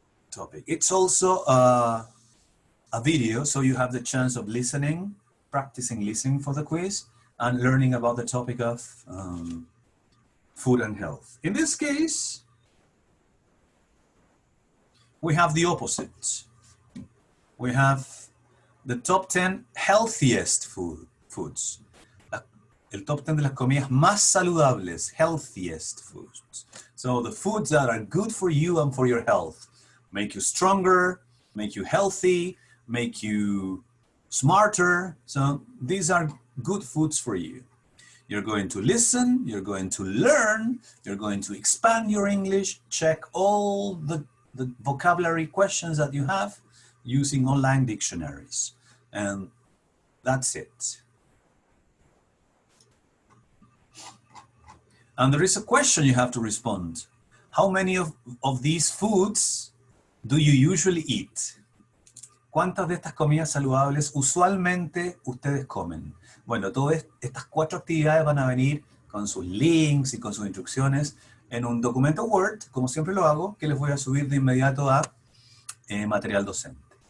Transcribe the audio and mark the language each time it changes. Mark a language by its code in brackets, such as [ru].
[en] topic. It's also a video, so you have the chance of listening, practicing listening for the quiz, and learning about the topic of food and health. In this case, we have the opposite. We have the top 10 healthiest foods. [es] El top 10 de las comidas más saludables, [en] healthiest foods. So the foods that are good for you and for your health. Make you stronger, make you healthy, make you smarter. So these are good foods for you. You're going to listen, you're going to learn, you're going to expand your English, check all the vocabulary questions that you have using online dictionaries. And that's it. And there is a question you have to respond. How many of these foods do you usually eat? [es] ¿Cuántas de estas comidas saludables usualmente ustedes comen? Bueno, todas estas 4 actividades van a venir con sus links y con sus instrucciones en un documento Word, como siempre lo hago, que les voy a subir de inmediato a material docente.